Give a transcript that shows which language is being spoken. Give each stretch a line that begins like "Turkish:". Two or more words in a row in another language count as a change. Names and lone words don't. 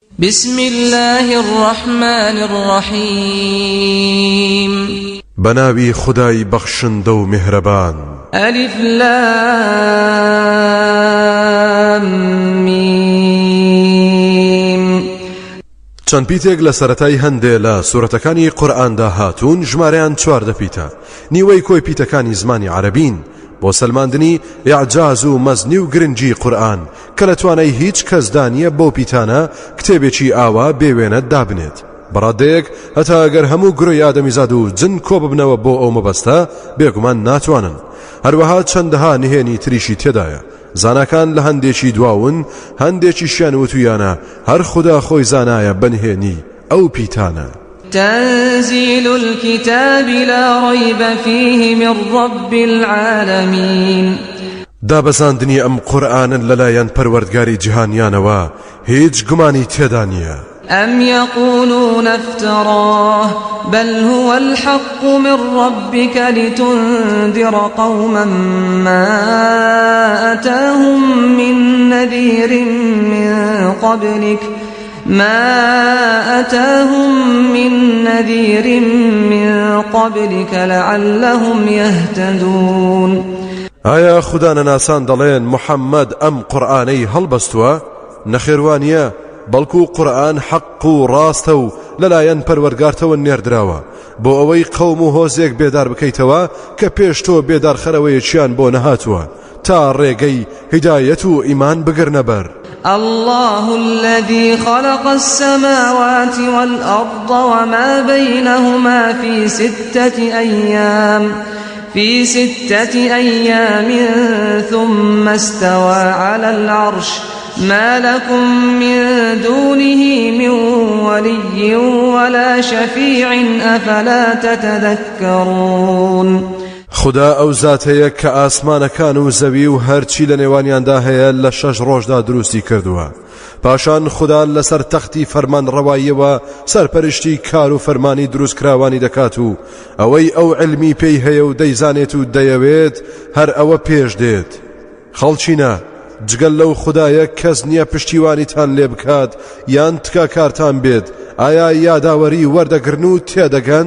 Arabic: بسم الله الرحمن الرحيم
Central Kurdish: بناوي خداي بخشن دو مهربان
Arabic: ألف لام ميم
Central Kurdish: چەند پیتێک لە سەرەتای هەندێ لە سوورەتەکانی قورئاندا هاتوون ژمارەیان 14 پیتە نیوەی کۆی پیتەکانی زمانی عەرەبین بۆ سەلماندنی ئیعجاز و مەزنی و گرنگی قورئان کە لە توانای هیچ کەسدا نییە بۆ پیتانە کتێبێکی ئاوا بێوێنە دابنێت بەڕادەیەک هەتا ئەگەر هەموو گڕۆی ئادەمیزاد و جن کۆ ببنەوە بۆ ئەو مەبەستە بێگومان ناتوانن هەروەها چەندەها نهێنی تریشی تێدایە زاناکان لە هەندێکی دواون هەندێکیشیان وتویانە هەر خدا خۆی زانایە بەنهێنی ئەو پیتانە
Arabic: تنزيل الكتاب لا ريب فيه من رب العالمين
Central Kurdish: دابەزاندنی ئەم قورئانن لەلایەن پەروەردگاری جیهانیانەوە هیچ گومانی تێدا نییە
Arabic: أم يقولون افتراه بل هو الحق من ربك لتنذر قوما ما أتاهم من نذير من قبلك لعلهم يهتدون
Central Kurdish: ئایا خوددا نەناسان دەڵێن محەممەد ئەم قورئانەی هەڵبەستووە نەخێوانیە بەڵکو قورئان حەق و ڕاستە و لەلایەن پەروەردگارتەوە نێردراوە بۆ ئەوەی قەوم و هۆزێک بێدار بکەیتەوە کە پێش تۆ بێدارخەرەوەیەکیان بۆ نەهاتووە تا ڕێگەی هیدایەت و ئیمان بگرنە بەر
Arabic: الله الذي خلق السماوات والأرض وما بينهما في 6 أيام ثم استوى على العرش ما لكم من دونه من ولي ولا شفيع أفلا تتذكرون
Central Kurdish: خدا ئەو زاتەیە کە ئاسمانەکان و زەوی و هەرچی لە نێوانیاندا هەیە لە 6 ڕۆژدا دروستی کردووە پاشان خدا لەسەر تەختی فەرمان ڕەواییەوە سەرپەرشتی کار و فەرمانی دروست کراوانی دەکات و ئەوەی ئەو علمی پێی هەیە و دەیزانێت و دەیەوێت هەر ئەوە پێش دێت خەڵچینە جگەل لەو خدایە کەس نییە پشتیوانیتان لێ بکات یان تکا کارتان بێت ئایا یاداوەری وەردەگرن و تێدەگەن